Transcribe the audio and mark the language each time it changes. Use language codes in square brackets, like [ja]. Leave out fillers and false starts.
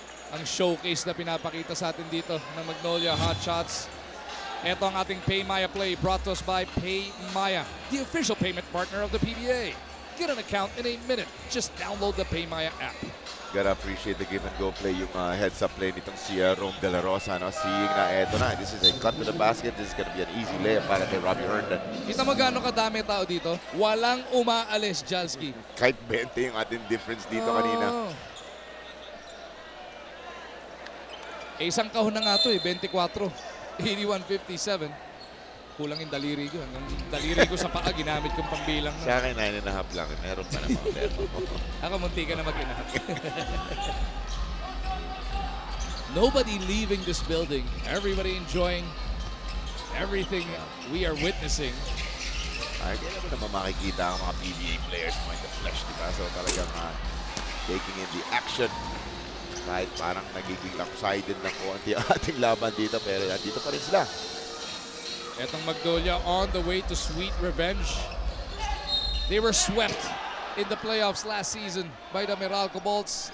[tl] Ang showcase na pinapakita sa atin dito ng Magnolia Hot Shots. Ito ang ating [en] Pay Maya play brought to us by Pay Maya, the official payment partner of the PBA. Get an account in a minute. Just download the Pay Maya app. Gotta appreciate the give and go play, [tl] yung [en] heads-up play [tl] nitong si [en] Rome De La Rosa, no? Seeing [tl] na eto na, [en] this is a cut to the basket. This is gonna be an easy layup [tl] para kay [en] Robbie Herndon. [tl] Kita mo gaano kadami tao dito? Walang umaalis, Jalski. Kahit 20 yung ating difference dito kanina. Isang kahon na nga ito eh, 24. 81-57. Kulang yung daliri ko. Ang daliri ko sa paa, ginamit kong pambilang. Sa akin, 9.5 lang. Meron pa naman. Ako, munti ka na mag-inahat. [en] Nobody leaving this building. Everybody enjoying everything we are witnessing. [tl] Ay, kaya mo naman makikita ang mga PBA players mo [en] in the flesh, [tl] di ba? [en] So [tl] talagang [en] taking in the action. [tl] Kahit parang nagiging lopsided ng konti ang ating laban dito, pero dito pa rin sila. [en] Etong Magnolia on the way to sweet revenge. They were swept in the playoffs last season by the Meralco Bolts.